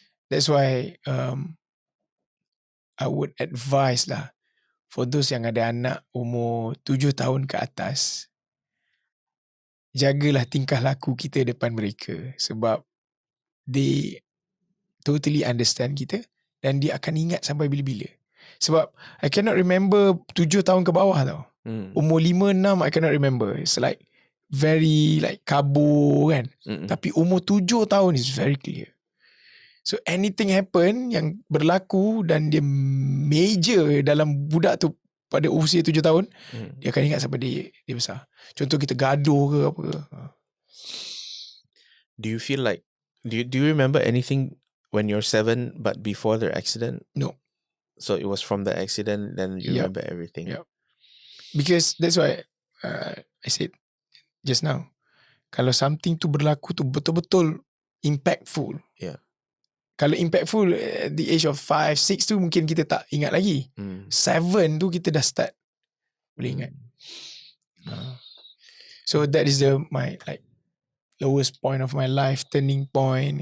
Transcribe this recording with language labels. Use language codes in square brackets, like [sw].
[en] That's why I would advise [ms] lah [en] for those [ms] yang ada anak umur 7 tahun ke atas, jagalah tingkah laku kita depan mereka sebab [en] they totally understand [ms] kita dan dia akan ingat sampai bila-bila. Sebab [en] I cannot remember [ms] 7 tahun ke bawah tau. Umur 5, 6 I cannot remember. [en] It's like very like [ms] kabur kan. Tapi umur 7 tahun [en] is very clear. So anything happen [ms] yang berlaku dan dia major dalam budak tu pada usia 7 tahun, dia akan ingat sampai dia besar. Contoh kita gaduh ke apa ke. [en] Do you feel like, do you remember anything when you're 7 but before the accident? No. So it was from the accident then you remember everything. Yep. Because that's why I said just now, [ms] kalau something tu berlaku tu betul-betul [en] impactful. Yeah. [ms] Kalau [en] impactful at the age of [ms] 5, 6 tu mungkin kita tak ingat lagi. 7 tu kita dah start boleh ingat. [en] So that is my like lowest point of my life, turning point.